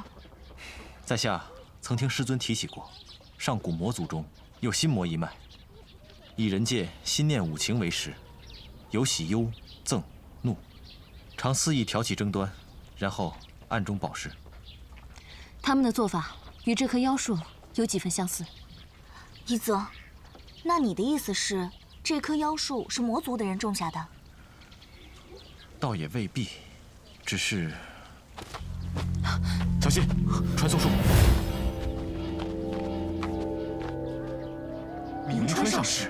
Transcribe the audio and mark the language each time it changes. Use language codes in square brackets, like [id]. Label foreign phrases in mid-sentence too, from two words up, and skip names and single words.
[zh] 在下曾聽師尊提起過，上古魔族中有心魔一脈，以人界心念五情為食，有喜憂憎怒，常肆意挑起爭端，然後暗中保釋。他們的做法與這棵妖樹有幾分相似。一則，那你的意思是，這棵妖樹是魔族的人種下的？倒也未必，只是…… 小心，傳送術！明川上士。